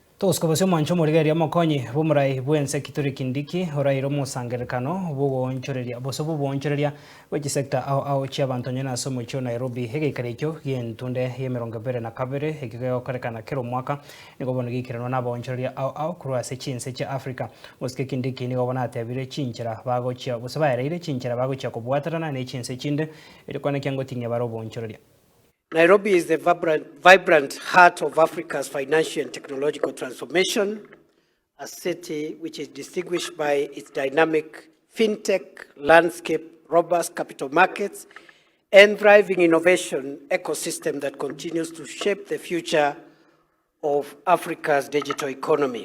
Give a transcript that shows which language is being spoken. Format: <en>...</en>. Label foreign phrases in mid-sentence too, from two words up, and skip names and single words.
<guz>Toskobosio Omonchoreria mokonyi bomurai bwense kituri kindiki orairo OMOSANGEREREKANO bogonchoreria boso bobonchoreria wechisekta ao chiabanto nyena somo chio Nairobi Egeikaro gentunde yemerongo bere na kabere egegokorekana kero mwaka nigo gikirano nabonchoreria ao kurwase chinse cha Africa oske kindiki nigo bonatebire chinchera bagochia boso baereire chinchera bagochia kobwatarana ne chinse chinde erikwana kyango tinye baro bonchoreria.</guz> <en>Nairobi is the vibrant heart of Africa's financial and technological transformation, a city which is distinguished by its dynamic fintech landscape, robust capital markets, and thriving innovation ecosystem that continues to shape the future of Africa's digital economy.</en>